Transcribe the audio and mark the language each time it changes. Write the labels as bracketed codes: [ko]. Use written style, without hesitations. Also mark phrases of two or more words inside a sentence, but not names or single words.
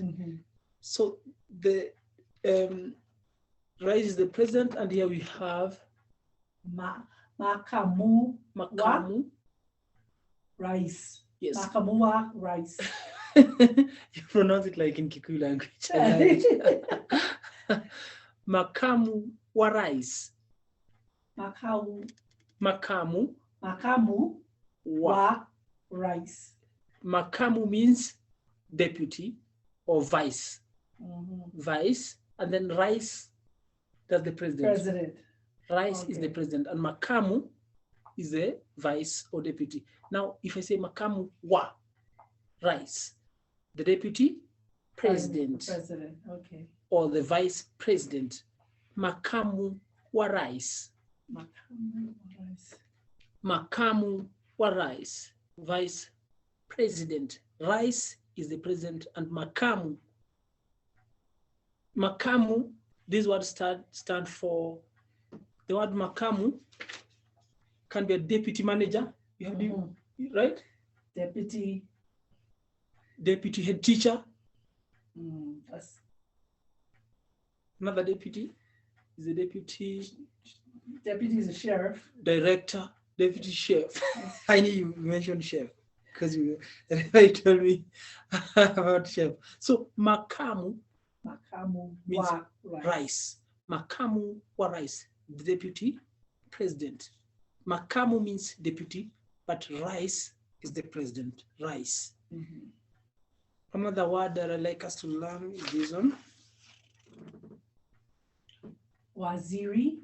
[en] So the Rice is the president, and here we have [sw] Makamu. Makamu. Rice. [en] Yes. [sw] Makamuwa rice. [en] You pronounce it like in Kikuyu language. [sw] Makamu wa rice. Makamu. Makamu. Makamu wa rice. [en] Makamu means deputy or vice. Vice, and then rice, that's the president. President. Rice is the president, and Makamu is the vice or deputy. Now, if I say [sw] Makamu wa rice, [en] the deputy president, President, okay. or the vice president, [sw] Makamu wa rice. Makamu wa rice. Makamu wa rice, [en] vice president. Rice is the president, and Makamu. Makamu, this word stand for, the word Makamu can be a deputy manager. You have right? Deputy head teacher. Another deputy is a deputy. Deputy is a sheriff. Director, deputy chef. I knew you mentioned chef because you told me about chef. So Makamu means [sw] wa rice. Makamu wa rice, [en] the deputy president. Makamu means deputy, but rice is the president. Rice. Another word that I'd like us to learn is this one. [sw] Waziri.